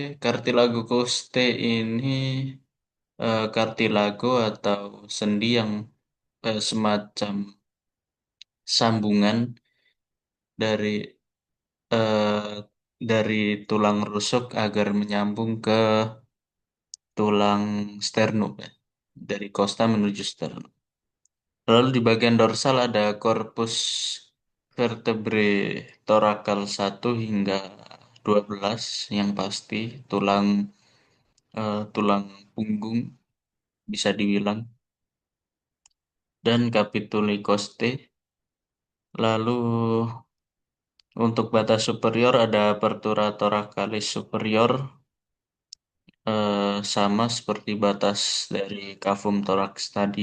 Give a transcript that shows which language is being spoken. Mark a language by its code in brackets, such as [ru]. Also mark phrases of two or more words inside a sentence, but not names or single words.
[la] Cartilago costae [id] ini cartilago atau sendi yang semacam sambungan dari eh, dari tulang rusuk agar menyambung ke tulang sternum ya. Dari costa menuju sternum. Lalu di bagian dorsal ada [la] corpus vertebrae thoracal [id] 1 hingga 12 yang pasti tulang punggung bisa dibilang. [la] dan capituli costae. [id] Lalu untuk batas superior ada [la] apertura thoracalis superior, [id] sama seperti batas dari [la] cavum thorax [id] tadi.